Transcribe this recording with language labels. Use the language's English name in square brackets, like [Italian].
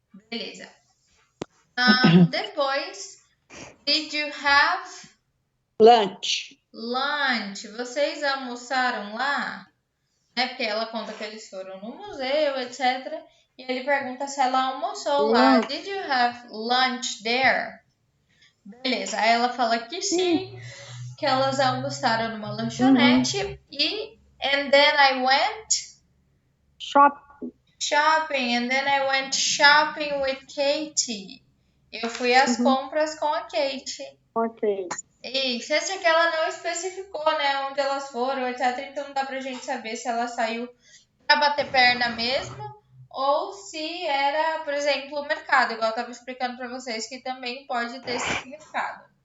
[Portuguese] Beleza. Depois, [English] did you have Lunch. lunch? [Portuguese] Vocês almoçaram lá? Né? Porque ela conta que eles foram no museu, etc. E ele pergunta se ela almoçou lá. [English] Did you have lunch there? [Portuguese] Beleza. Aí ela fala que sim, que elas almoçaram numa lanchonete. [English] E and then I went shopping. And then I went shopping with Katie. [Portuguese] Eu fui às compras com a Kate. Ok. Isso, esse aqui ela não especificou, né, onde elas foram, etc. Então não dá pra gente saber se ela saiu pra bater perna mesmo ou se era, por exemplo, o mercado, igual eu tava explicando pra vocês, que também pode ter significado.